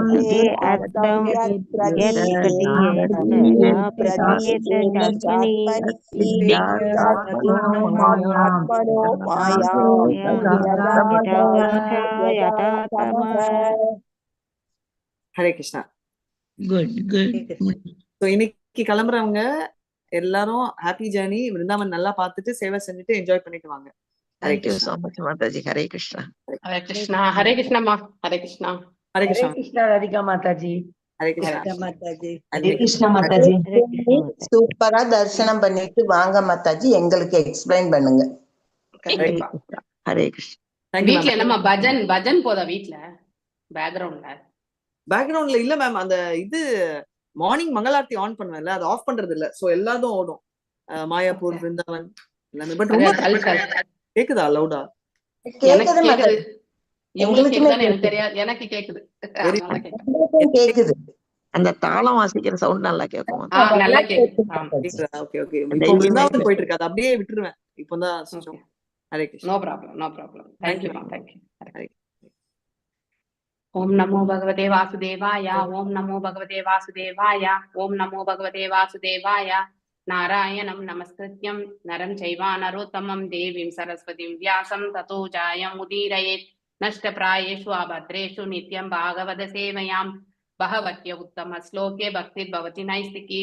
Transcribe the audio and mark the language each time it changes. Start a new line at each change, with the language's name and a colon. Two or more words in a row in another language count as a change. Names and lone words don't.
Sanskrit: अर्थं यत् यत् प्रतीयेत न प्रतीयेत चात्मनि आत्मनो मायां यथा तमः। हरे कृष्णा गुड
Tamil: ஸோ இன்னைக்கு கிளம்புறவங்க எல்லாரும்
English: happy journey,
Tamil: விருந்தாவன் நல்லா பார்த்துட்டு சேவை செஞ்சுட்டு என்ஜாய் பண்ணிட்டு வாங்க. ஹரே
English: Thank you
Tamil: கிருஷ்ணா.
English: so much, Mataji. Hare Krishna. Hare Krishna. Hare Krishna ma. Hare Krishna.
Tamil: ஹரே
English: Hare
Tamil: கிருஷ்ணா.
English: Krishna, Radhika Mataji.
Tamil: ஹரே கிருஷ்ணா.
English: Hare Mataji.
Tamil: ஹரே கிருஷ்ண மாதாஜி. சூப்பரா தரிசனம் பண்ணிட்டு வாங்க மாதாஜி, எங்களுக்கு எக்ஸ்பிளைன் பண்ணுங்க. கண்டிப்பா.
English: Hare Krishna.
Tamil: வீட்ல என்னமா பஜன் போதா வீட்ல பேக்ரவுண்ட்ல? பேக்ரவுண்ட்ல இல்ல மேம், அந்த இது மார்னிங் மங்களார்த்தி ஆன் பண்ணுவேன்ல, அது ஆஃப் பண்றது இல்ல. சோ எல்லாரும் ஓடும், மாயாப்பூர், விருந்தாவன் எல்லாமே. பட் ரொம்ப கேக்குதா லவுடா? கேக்குது மாதாஜி. உங்களுக்கு எனக்கு தெரியாது, எனக்கு கேக்குது. கேக்குது. அந்த தாளம் வாசிக்கிற சவுண்ட் நல்லா கேட்கும். நல்லா கேக்குது.
English: okay okay.
Tamil: இப்போ விருந்தாவன் போயிட்டு இருக்கு, அது அப்படியே விட்டுருவேன் இப்போதான். ஹரே கிருஷ்ணா.
English: no problem. thank you ma'am, thank you.
Sanskrit: ओम नमो भगवते वासुदेवाय। ओम नमो भगवते वासुदेवाय। ओम नमो भगवते वासुदेवाय। नारायणं नमस्कृत्यं नरं चैव नरोत्तमं देवीं सरस्वतीं व्यासं ततो जयमुदीरयेत्। नष्टप्रायेषु अभद्रेषु नित्यं भागवत सेवयां बहवत्य उत्तम श्लोके भक्तिर्भवति नैष्टिकी।